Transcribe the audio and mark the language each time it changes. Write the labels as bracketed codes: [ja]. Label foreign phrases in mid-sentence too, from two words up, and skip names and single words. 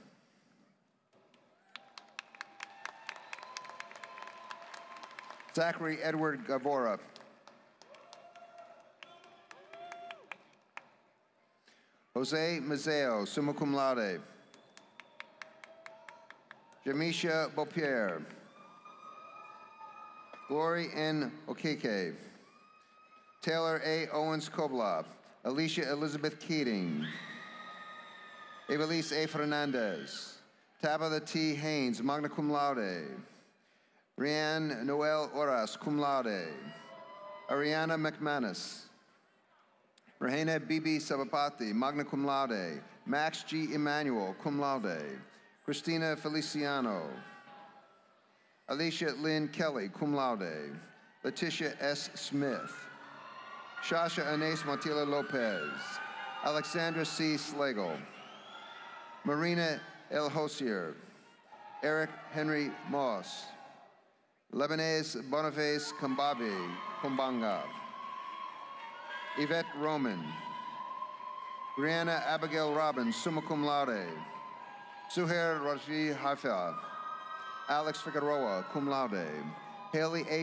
[en] Zachary Edward Gavora. Jose Mazeo, [la] summa cum laude. [en] Jamisha Beaupierre. Glory N. Okeke. Taylor A. Owens Kobla. Alicia Elizabeth Keating. Evelise A. Fernandez. Tabitha T. Haynes, [la] magna cum laude. [en] Rianne Noel Oras, [la] cum laude. [en] Ariana McManus. Rahena Bibi Sabapati, [la] magna cum laude. [en] Max G. Emmanuel, [la] cum laude. [en] Christina Feliciano. Alicia Lynn Kelly, [la] cum laude. [en] Letitia S. Smith. Shasha Anais Montilla Lopez. Alexandra C. Slagle, Marina El Hosier, Eric Henry Moss, Lebanese Boniface Kumbanga, Yvette Roman, Brianna Abigail Robbins, [la] summa cum laude, [en] Suhair Raji Haifa, Alex Figueroa, [la] cum laude, [en] Haley A.